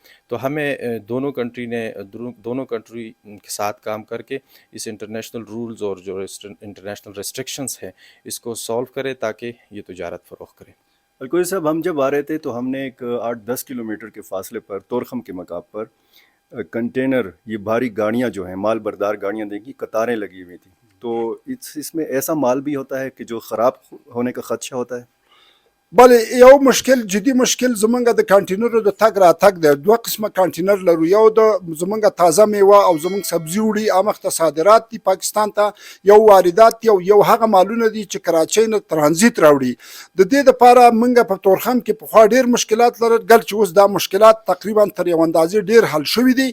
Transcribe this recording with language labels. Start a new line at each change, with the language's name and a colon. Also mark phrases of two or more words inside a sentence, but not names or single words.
Urdu: تو ہمیں دونوں کنٹری کے ساتھ کام کر کے اس
English: international rules
Urdu: اور جو
English: international restrictions
Urdu: ہیں اس کو سالو کرے تاکہ یہ تجارت فروغ کرے. الکوزی صاحب، ہم جب آ رہے تھے تو ہم نے ایک 8-10 کلومیٹر کے فاصلے پر تورخم کے مقام پر کنٹینر، یہ بھاری گاڑیاں جو ہیں، مال بردار گاڑیاں دیکھی، قطاریں لگی ہوئی تھیں. تو اس میں ایسا مال بھی ہوتا ہے کہ جو خراب ہونے کا خدشہ ہوتا ہے؟
Pashto: بلې یو مشکل، جدي مشکل زمونږ د کانټینرو د تګ راتګ دی. دوه قسمه کانټینر لرو، یو د زمونږ تازه میوه او زمونږ سبزي وړي هغه صادرات دي پاکستان ته، یو واردات دي، او یو هغه مالونه دي چې کراچۍ نه ترانزیت راوړي. د دې دپاره موږ په تورخم کې پخوا ډېر مشکلات لرل، ګل چې اوس دا مشکلات تقریبا تر یو اندازې ډېر حل شوي دي.